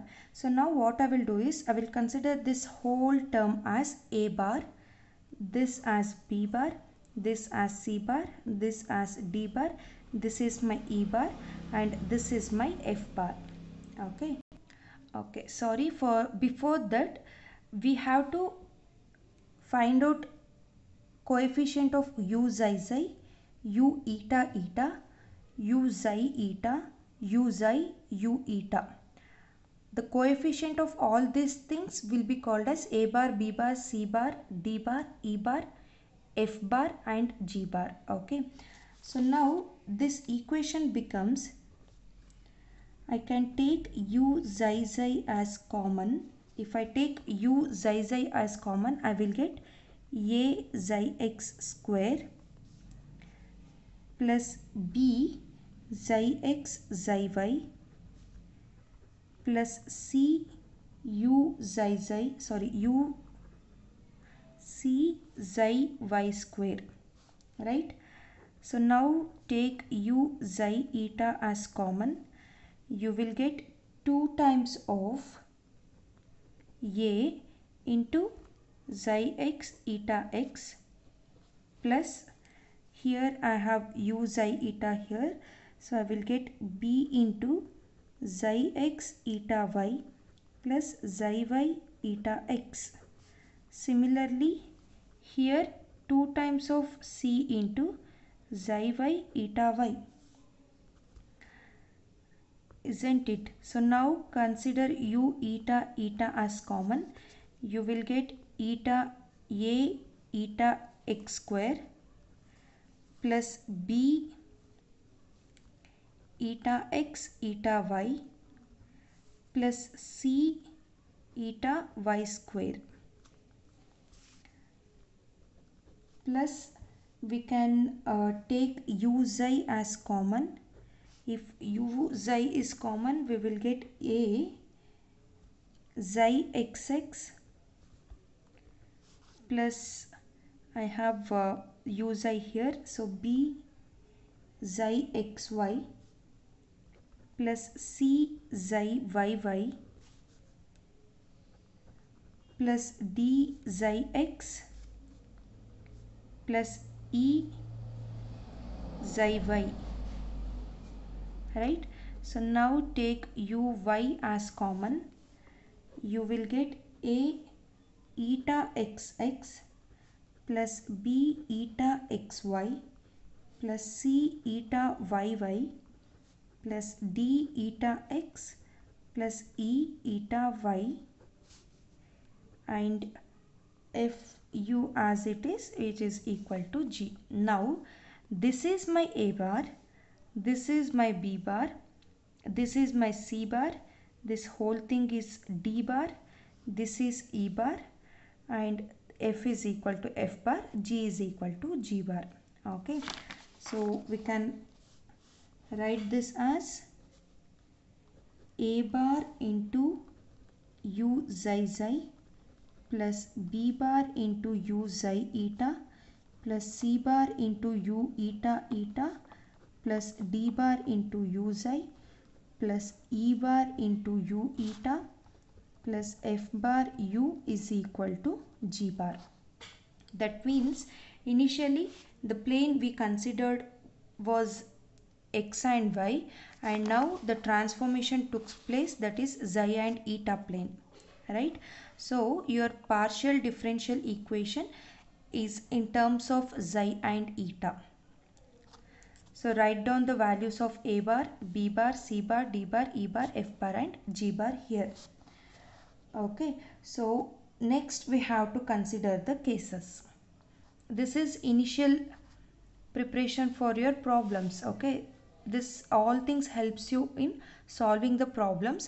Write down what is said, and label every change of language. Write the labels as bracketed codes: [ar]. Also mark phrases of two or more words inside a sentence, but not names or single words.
[en] So now what I will do is I will consider this whole term as a bar, this as b bar, this as c bar, this as d bar, this is my e bar and this is my f bar. Okay, sorry, for before that we have to find out coefficient of u xi xi, u eta eta, u xi eta, u xi u eta. The coefficient of all these things will be called as a bar, b bar, c bar, d bar, e bar, f bar and g bar. Okay, so now this equation becomes, I can take u xi xi as common. If I take u xi xi as common, I will get a xi x square plus b xi x xi y plus c u xi xi, sorry, u c xi y square, right? So now take u xi eta as common. You will get 2 times of a into xi x eta x plus, here I have u xi eta here, so I will get b into xi x eta y plus xi y eta x. Similarly here 2 times of c into xi y eta y, isn't it? So now consider u eta eta as common. You will get eta a eta x square plus b eta x eta y plus c eta y square, plus we can take u xi as common. If u xi is common, we will get a xi xx plus, I have u xi here, so b xi xy plus c xi yy plus d xi x plus e xi y, right? So now take uy as common. You will get a eta xx plus b eta xy plus c eta yy plus d eta x plus e eta y, and f u as it is equal to g. Now this is my a bar, this is my b bar, this is my c bar, this whole thing is d bar, this is e bar, and f is equal to f bar, g is equal to g bar. Okay, so we can write this as a bar into u xi xi plus b bar into u xi eta plus c bar into u eta eta plus d bar into u xi plus e bar into u eta plus f bar u is equal to g bar. That means initially the plane we considered was x and y, and now the transformation took place, that is xi and eta plane, right? So your partial differential equation is in terms of xi and eta. So write down the values of a bar, b bar, c bar, d bar, e bar, f bar and g bar here. Okay, so next we have to consider the cases. This is initial preparation for your problems. Okay, this all things helps you in solving the problems.